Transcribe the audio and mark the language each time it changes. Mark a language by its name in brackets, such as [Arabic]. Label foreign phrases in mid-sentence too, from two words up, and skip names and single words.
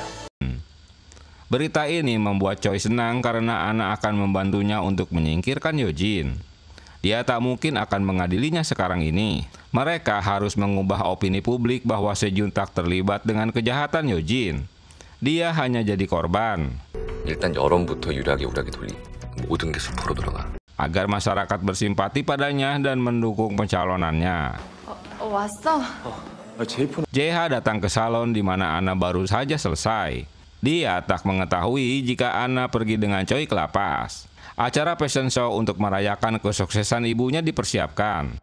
[Indonesian] Berita ini membuat Choi senang karena Ana akan membantunya untuk menyingkirkan Yojin. Dia tak mungkin akan mengadilinya sekarang ini. Mereka harus mengubah opini publik bahwa Sejun tak terlibat dengan kejahatan Yojin. Dia hanya jadi korban. [Korean] 일단 여론부터 유리하게 우리에게 돌리. 모든 게 수포로 돌아가. [Indonesian] Agar masyarakat bersimpati padanya dan mendukung pencalonannya. [Korean] 왔어? [Indonesian] JH datang ke salon di mana Ana baru saja selesai. Dia tak mengetahui jika Ana pergi dengan Choi ke lapas. Acara [English] fashion show [Indonesian] untuk merayakan kesuksesan ibunya dipersiapkan.